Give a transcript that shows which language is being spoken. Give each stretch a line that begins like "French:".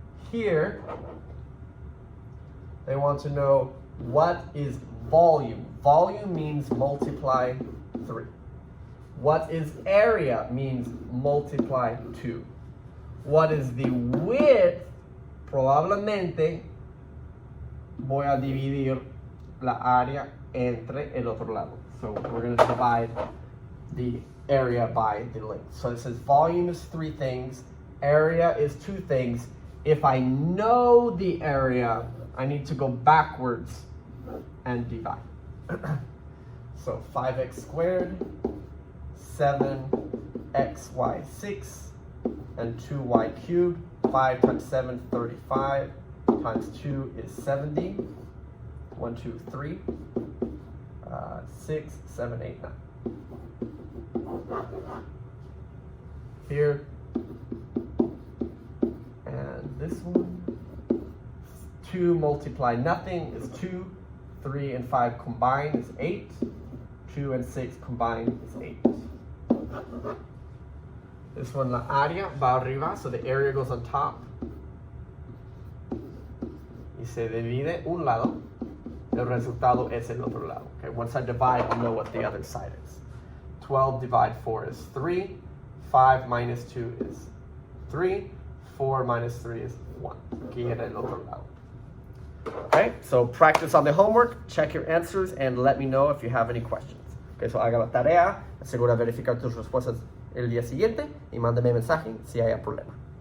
English: Here, they want to know what is volume. Volume means multiply 3. What is area means multiply 2. What is the width?
Spanish: Probablemente voy a dividir la área entre el otro lado.
English: So we're going to divide the area by the length. So it says volume is 3 things, area is 2 things. If I know the area, I need to go backwards and divide. So 5x squared, 7xy6, and 2y cubed. 5 times 7, 35, times 2 is 70. 1, 2, 3, 6, 7, 8, 9. Here, and this one, 2 multiply nothing is 2, 3 and 5 combined is 8, 2 and 6 combined is 8. This one,
Spanish: la área va arriba,
English: so the area goes on top.
Spanish: Y se divide un lado, el resultado es el otro lado.
English: Okay, once I divide, I'll know what the other side is. 12 divided 4 is 3, 5 minus 2 is 3, 4 minus 3 is 1.
Spanish: Aquí era el otro lado.
English: Okay, so practice on the homework, check your answers, and let me know if you have any questions.
Spanish: Okay, so haga la tarea, asegura verificar tus respuestas el día siguiente y mándame mensaje si hay problema.